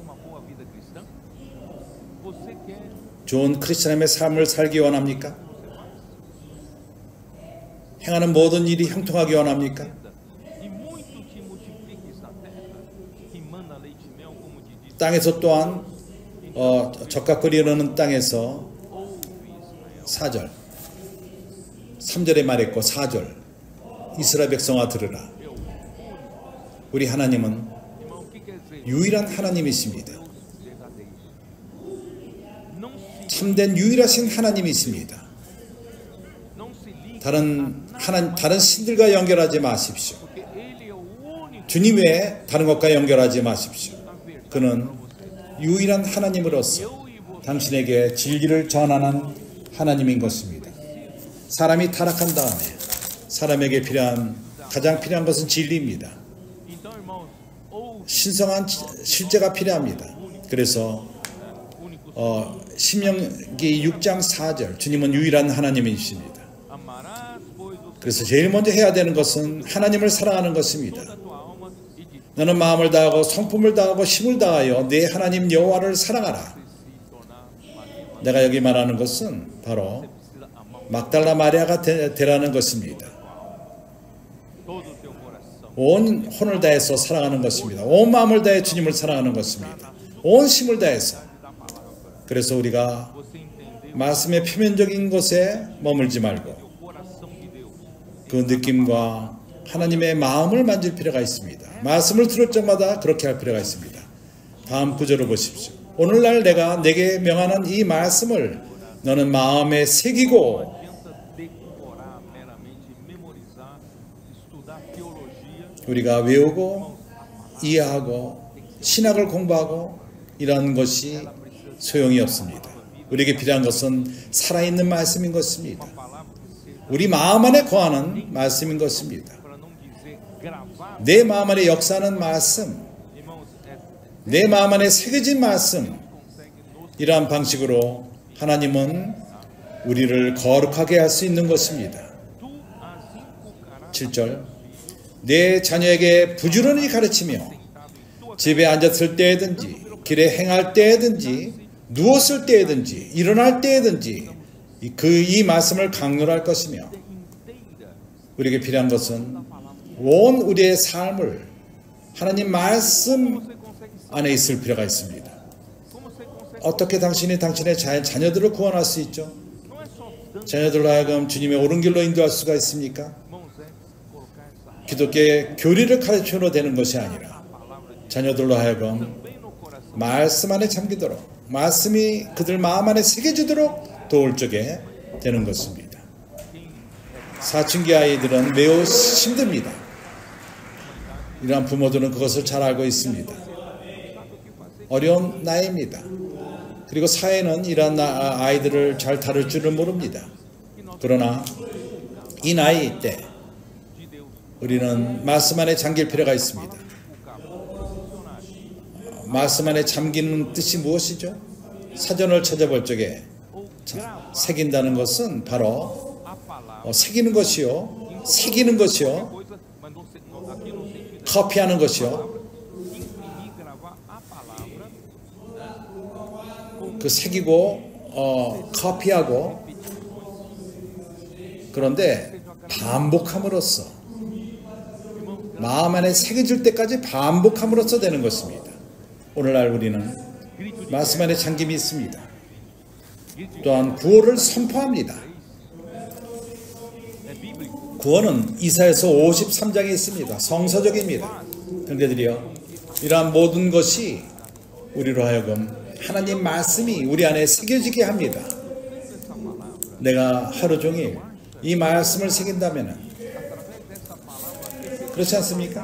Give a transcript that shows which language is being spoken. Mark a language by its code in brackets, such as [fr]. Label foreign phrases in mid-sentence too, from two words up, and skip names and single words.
[ko] 좋은 크리스천의 삶을 살기 원합니까? 행하는 모든 일이 형통하기 원합니까? [pt] e muito te multipliques na terra, que manda leite e mel, como te disse. [ko] 땅에서 또한 적각거리 흐르는 땅에서 4절 3절에 말했고 4절 이스라엘 백성아 들으라. 우리 하나님은 [pt] Irmão, o que quer dizer? [ko] 유일한 하나님이십니다. [pt] Verdadeiro. Não se, [ko] 참된 유일하신 하나님이십니다. [pt] não se ligue, [ko] 다른 신들과 연결하지 마십시오. [pt] porque Ele é o único [ko] 주님 외에 다른 것과 연결하지 마십시오. [pt] da verdade. [ko] 그는 유일한 하나님으로서 [pt] Eu e você [ko] 당신에게 진리를 전하는 하나님인 것입니다. 사람이 타락한 다음에 사람에게 가장 필요한 것은 진리입니다. [pt] Então, irmãos, ou [ko] 신성한 실제가 필요합니다. 그래서 신명기 6장 4절 주님은 유일한 하나님이십니다. [pt] amarás, pois, o [ko] 그래서 제일 먼저 해야 되는 것은 하나님을 사랑하는 것입니다. [pt] toda a tua alma e de [ko] 너는 마음을 다하고 성품을 다하고 힘을 다하여 내 하나님 여호와를 사랑하라. [pt] se tornar Maria. [ko] 내가 여기 말하는 것은 바로 [pt] Precisa amar [ko] 막달라 마리아가 되라는 것입니다. [pt] todo o teu coração. [ko] 온 혼을 다해서 사랑하는 것입니다. 온 마음을 다해 주님을 사랑하는 것입니다. 온 힘을 다해서. 그래서 우리가 [pt] Você entendeu [ko] 말씀의 표면적인 것에 머물지 말고 [pt] o coração de Deus. [ko] 그 느낌과 하나님의 마음을 만질 필요가 있습니다. 말씀을 들을 적마다 그렇게 할 필요가 있습니다. 다음 구절을 보십시오. 오늘날 내가 내게 명하는 이 말씀을 너는 마음에 새기고 [pt] Não adianta decorar meramente, memorizar, estudar teologia. [ko] 우리가 외우고 이해하고 신학을 공부하고 이런 것이 소용이 없습니다. 우리에게 필요한 것은 살아있는 말씀인 것입니다. [pt] Palavra que seja, [ko] 우리 마음 안에 거하는 말씀인 것입니다. [pt] para não dizer gravado, [ko] 내 마음 안에 역사하는 말씀, [pt] irmãos, [ko] 내 마음 안에 새겨진 말씀, [pt] consegue nos [ko] 이러한 방식으로 하나님은 우리를 거룩하게 할 수 있는 것입니다. [pt] tu as inculcarás [ko] 7절 내 자녀에게 부지런히 가르치며 집에 앉았을 때든지 길에 행할 때든지 누웠을 때든지 일어날 때든지 이 말씀을 강론할 것이며 [pt] inteira [ko] 우리에게 필요한 것은 온 우리의 삶을 하나님 말씀 안에 있을 필요가 있습니다. [pt] como você consegue, [ko] 어떻게 당신이 당신의 자녀들을 구원할 수 있죠? [pt] não é só dando [ko] 자녀들로 하여금 주님의 옳은 길로 인도할 수가 있습니까? [pt] mãos, é colocar essa [ko] 기독교의 교리를 가르쳐도 되는 것이 아니라 [pt] palavra de [ko] 자녀들로 하여금 [pt] bem no coração. [ko] 말씀 안에 잠기도록 말씀이 그들 마음 안에 새겨지도록 도울 적에 되는 것입니다. 사춘기 아이들은 매우 힘듭니다. 이러한 부모들은 그것을 잘 알고 있습니다. 어려운 나이입니다. 그리고 사회는 이러한 아이들을 잘 다룰 줄을 모릅니다. 그러나 이 나이 때 우리는 말씀 안에 잠길 필요가 있습니다. 말씀 안에 잠기는 뜻이 무엇이죠? 사전을 찾아볼 적에 새긴다는 것은 바로 [pt] A palavra, [ko] 새기는 것이요, 새기는 것이요, [pt] coisa, mas aqui no sentido [ko] 커피하는 것이요. [pt] imprimir, gravar a palavra, [ko] 그 새기고 커피하고 그런데 반복함으로써 마음 안에 새겨질 때까지 반복함으로써 되는 것입니다. 오늘날 우리는 말씀 안에 잠김이 있습니다. 또한 구원을 선포합니다. [pt] é bíblico. [ko] 구원은 이사야서 53장에 있습니다. 성서적입니다. 형제들이여, 이러한 모든 것이 우리로 하여금 하나님 말씀이 우리 안에 새겨지게 합니다. 내가 하루 종일 이 말씀을 새긴다면 그렇지 않습니까?